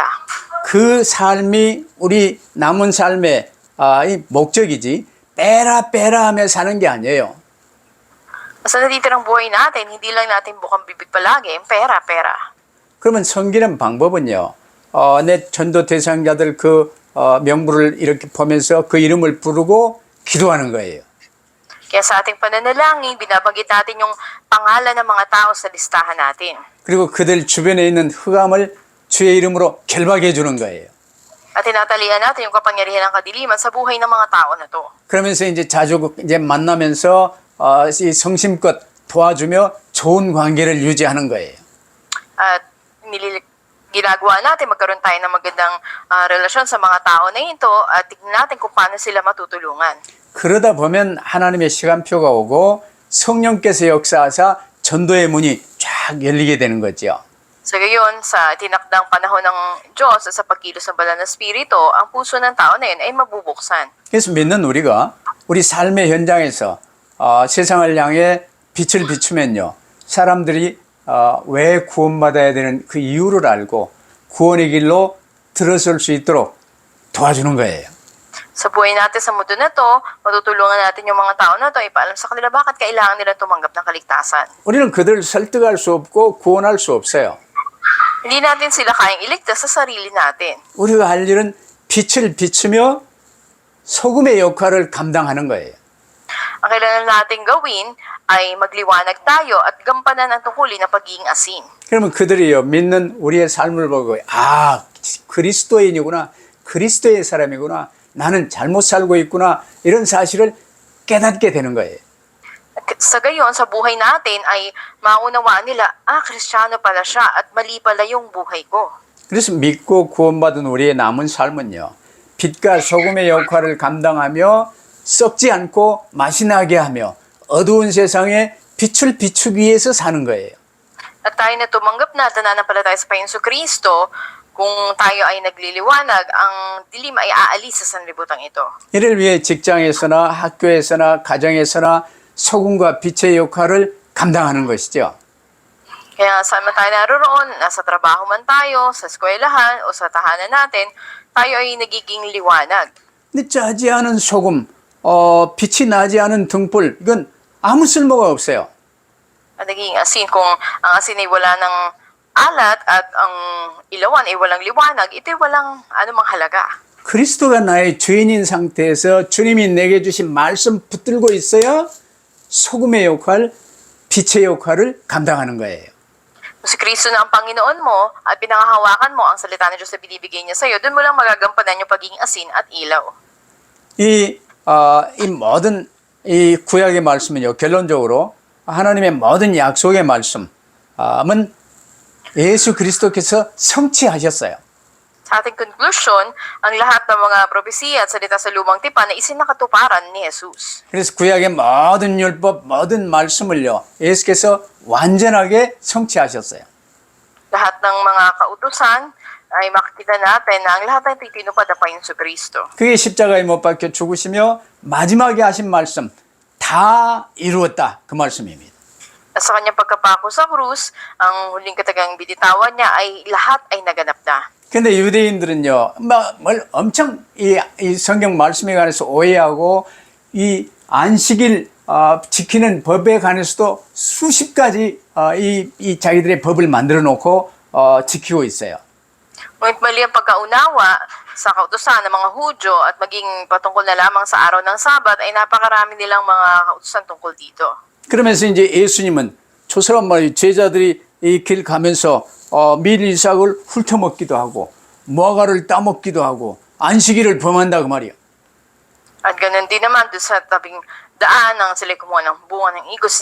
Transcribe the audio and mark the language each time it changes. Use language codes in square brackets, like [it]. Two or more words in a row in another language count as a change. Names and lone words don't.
[ko] 그 삶이 우리 남은 삶의 이 목적이지 빼라 하며 사는 게 아니에요. [tl] Sa natitirang buhay natin, hindi lang natin bukang bibig palagi, pera. [ko] 그러면 섬기는 방법은요. 내 전도 대상자들 그 명부를 이렇게 보면서 그 이름을 부르고 기도하는 거예요. [tl] Kaya sa ating pananalangin, binabanggit natin yung pangalan ng mga tao sa listahan natin. [ko] 그리고 그들 주변에 있는 흑암을 주의 이름으로 결박해 주는 거예요. [tl] At tinatalian natin yung kapangyarihan ng kadiliman sa buhay ng mga tao na to. [ko] 그러면서 이제 자주 이제 만나면서 이 성심껏 도와주며 좋은 관계를 유지하는 거예요. [tl] At ginagawa natin, magkaroon tayo ng magandang relasyon sa mga tao na ito at tignan natin kung paano sila matutulungan. [ko] 그러다 보면 하나님의 시간표가 오고 성령께서 역사하사 전도의 문이 쫙 열리게 되는 거죠. [tl] Sa gayon, sa tinakdang panahon ng Diyos at sa pagkilos ng banal na Espiritu, ang puso ng tao na yun ay mabubuksan. [ko] 그래서 믿는 우리가 우리 삶의 현장에서 세상을 향해 빛을 비추면요. 사람들이 왜 구원받아야 되는 그 이유를 알고 구원의 길로 들어설 수 있도록 도와주는 거예요. [tl] Sa buhay natin sa mundo na to, matutulungan natin yung mga tao na to, ipaalam sa kanila bakit kailangan nila tumanggap ng kaligtasan. [ko] 우리는 그들을 설득할 수 없고 구원할 수 없어요. [tl] Hindi natin sila kayang iligtas sa sarili natin. [ko] 우리가 할 일은 빛을 비추며 소금의 역할을 감당하는 거예요. [tl] Ang kailangan natin gawin ay magliwanag tayo at gampanan ang tungkulin na pagiging asin. [ko] 그러면 그들이요 믿는 우리의 삶을 보고 그리스도인이구나, 그리스도의 사람이구나, 나는 잘못 살고 있구나 이런 사실을 깨닫게 되는 거예요. [tl] Sa gayon, sa buhay natin ay maunawaan nila, Kristiyano pala siya at mali pala yung buhay ko. [ko] 그래서 믿고 구원받은 우리의 남은 삶은요. 빛과 소금의 역할을 감당하며 썩지 않고 맛이 나게 하며 어두운 세상에 빛을 비추기 위해서 사는 거예요. [tl] At tayo na tumanggap na nananampalataya sa Panginoon Kristo, kung tayo ay nagliliwanag, ang dilim ay aalis sa sanlibutan ito. [ko] 이를 위해 직장에서나 학교에서나 가정에서나 소금과 빛의 역할을 감당하는 것이죠. [tl] Kaya saan man tayo naroon, nasa trabaho man tayo, sa eskwelahan o sa tahanan natin, tayo ay nagiging liwanag. [ko] 근데 짜지 않은 소금, 빛이 나지 않은 등불, 이건 아무 쓸모가 없어요. [tl] At naging asin, kung ang asin ay wala ng alat at ang ilawan ay walang liwanag, ito'y walang anumang halaga. [ko] 그리스도가 나의 주인인 상태에서 주님이 내게 주신 말씀 붙들고 있어야 소금의 역할, 빛의 역할을 감당하는 거예요. [tl] Kung si Kristo na ang Panginoon mo at pinangahawakan mo ang salita ng Diyos na binibigay niya sa iyo, doon mo lang magagampanan yung pagiging asin at ilaw. [ko] 이 모든 이 구약의 말씀은요, 결론적으로 하나님의 모든 약속의 말씀은 예수 그리스도께서 성취하셨어요. [tl] Sa ating conclusion, ang lahat ng mga propesiya at salita sa lumang tipan ay isinakatuparan ni Jesus. [ko] 그래서 구약의 모든 율법, 모든 말씀을요, 예수께서 완전하게 성취하셨어요. [tl] Lahat ng mga kautusan ay makikita natin na ang lahat ay tinupad pa yung Kristo. [ko] 그게 십자가에 못 박혀 죽으시며 마지막에 하신 말씀 다 이루었다 그 말씀입니다. [tl] At sa kanyang pagkapako sa krus, ang huling katagang binitawan niya ay lahat ay naganap na. [ko] 근데 유대인들은요, 뭘 엄청 이 성경 말씀에 관해서 오해하고 이 안식일 지키는 법에 관해서도 수십 가지 이 자기들의 법을 만들어 놓고 지키고 있어요. [tl] Ngunit mali ang pagkaunawa sa kautusan ng mga Hudyo at maging patungkol na lamang sa araw ng Sabat ay napakarami nilang mga kautusan tungkol dito. [ko] 그러면서 이제 예수님은 저 사람 말이 제자들이 이 길 가면서 밀 이삭을 훑어먹기도 하고 무화과를 따먹기도 하고 안식일을 범한다 그 말이야. [tl] At ganun din naman doon sa tabing daan nang sila kumuha ng bunga ng igos.